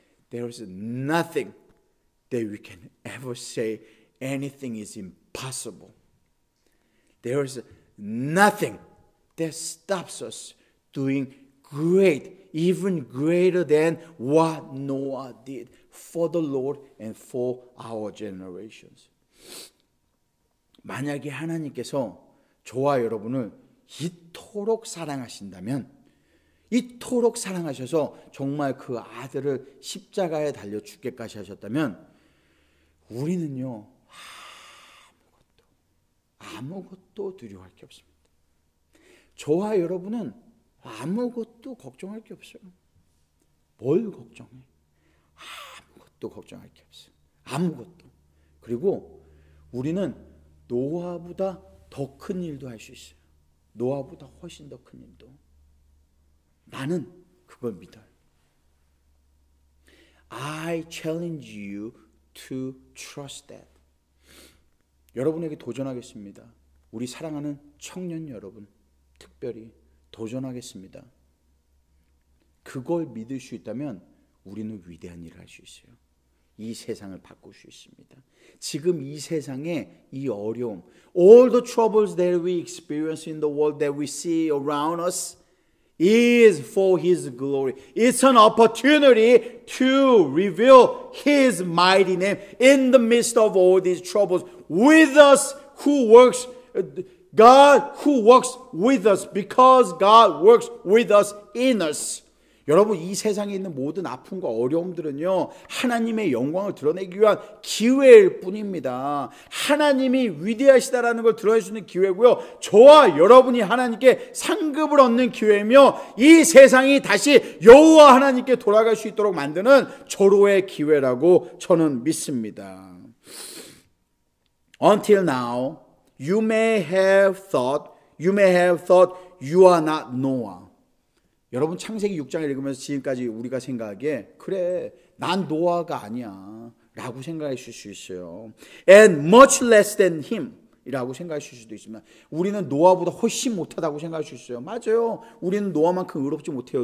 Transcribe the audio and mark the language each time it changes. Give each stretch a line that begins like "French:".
English: There is nothing that we can ever say anything is impossible. There is nothing that stops us doing great, even greater than what Noah did for the Lord and for our generations.
Korean: 만약에 하나님께서 저와 여러분을 이토록 사랑하신다면, 이토록 사랑하셔서 정말 그 아들을 십자가에 달려 죽게까지 하셨다면 우리는요 아무것도 두려워할 게 없습니다. 저와 여러분은 아무것도 걱정할 게 없어요. 뭘 걱정해? 아무것도 걱정할 게 없어요. 아무것도. 그리고 우리는 노아보다 더 큰 일도 할 수 있어요. 노아보다 훨씬 더 큰 일도. 나는 그걸 믿어요.
English: I challenge you to trust that.
Korean: 여러분에게 도전하겠습니다. 우리 사랑하는 청년 여러분, 특별히 도전하겠습니다. 그걸 믿을 수 있다면 우리는 위대한 일을 할 수 있어요. 이 세상을 바꿀 수 있습니다. 지금 이 세상의 이 어려움,
English: all the troubles that we experience in the world that we see around us is for His glory. It's an opportunity to reveal His mighty name in the midst of all these troubles. With us who works, God who works with us, because God works with us in us.
Korean: 여러분, 이 세상에 있는 모든 아픔과 어려움들은요 하나님의 영광을 드러내기 위한 기회일 뿐입니다. 하나님이 위대하시다라는 걸 드러낼 수 있는 기회고요, 저와 여러분이 하나님께 상급을 얻는 기회이며 이 세상이 다시 여호와 하나님께 돌아갈 수 있도록 만드는 절호의 기회라고 저는 믿습니다.
English: Until now, you may have thought you are not Noah.
Korean: 여러분, 창세기 6장을 읽으면서 지금까지 우리가 생각하기에 그래, 난 노아가 아니야 라고 생각하실 수 있어요.
English: And much less than him
Korean: 이라고 생각하실 수도 있습니다.
English: 우리는 노아보다 훨씬 못하다고 생각할 수 있어요. 맞아요. 우리는 노아만큼 의롭지 못해요.